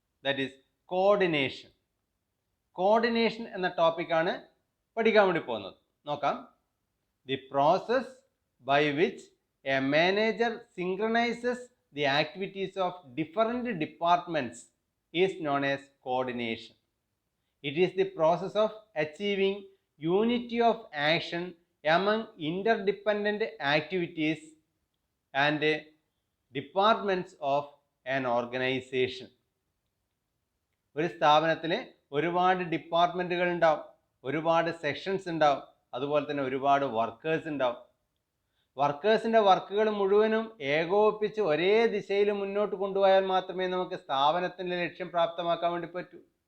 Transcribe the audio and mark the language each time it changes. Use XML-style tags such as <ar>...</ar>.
<en>That is coordination.</en> <ml>Coordination എന്ന ടോപ്പിക്കാണ് പഠിക്കാൻ വേണ്ടി പോകുന്നത്. നോക്കാം.</ml> <en>The process by which a manager synchronises the activities of different departments is known as coordination. It is the process of achieving unity of action among interdependent activities and departments of an organization.</en> <ml>ഒരു സ്ഥാപനത്തിൽ ഒരുപാട് ഡിപ്പാർട്ട്മെൻറ്റുകൾ ഉണ്ടാവും, ഒരുപാട് sections ഉണ്ടാവും, അതുപോലെ തന്നെ ഒരുപാട് workers ഉണ്ടാവും. വർക്കേഴ്സിൻ്റെ വർക്കുകൾ മുഴുവനും ഏകോപിപ്പിച്ച് ഒരേ ദിശയിൽ മുന്നോട്ട് കൊണ്ടുപോയാൽ മാത്രമേ നമുക്ക് സ്ഥാപനത്തിൻ്റെ ലക്ഷ്യം പ്രാപ്തമാക്കാൻ വേണ്ടി പറ്റൂ.</ml>